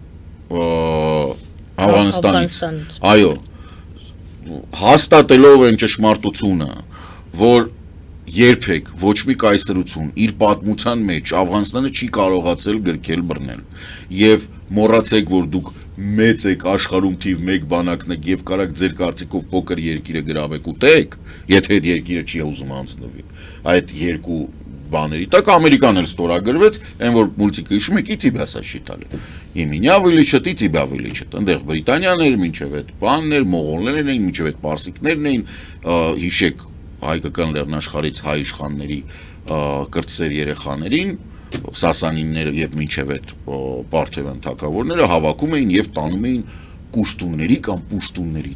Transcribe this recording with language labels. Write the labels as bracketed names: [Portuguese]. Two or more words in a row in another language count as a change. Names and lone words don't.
[Armenian] Աֆղանստանից, այո, հաստատելով այն ճշմարտությունը, որ երբեք ոչ մի կայսրություն իր պատմության մեջ Աֆղանստանը չի կարողացել գրկել բռնել եւ մոռացեք որ դուք մեծ եք աշխարհում թիվ 1 բանակն եք եւ կարաք ձեր կարծիքով փոքր երկիրը գրավեք ուտեք եթե այդ երկիրը չի ուզում անցնվի այդ երկու բաների տակ Ամերիկան էլ ստորագրվեց այն որ մուլտիկը հիշում եք ի [Russian] тебя считали и меня вылечат и тебя вылечат [Armenian] այնտեղ Բրիտանիաներ մինչեւ այդ բաններ մողոլներն էին մինչեւ այդ պարսիկներն էին հիշեք հայկական լեռնաշխարհից հայ իշխանների կրտսեր երեխաներին Սասանինները եւ մինչեւ այդ Պարթևյան թագավորները հավաքում էին եւ տանում էին կուշտունների կամ պուշտունների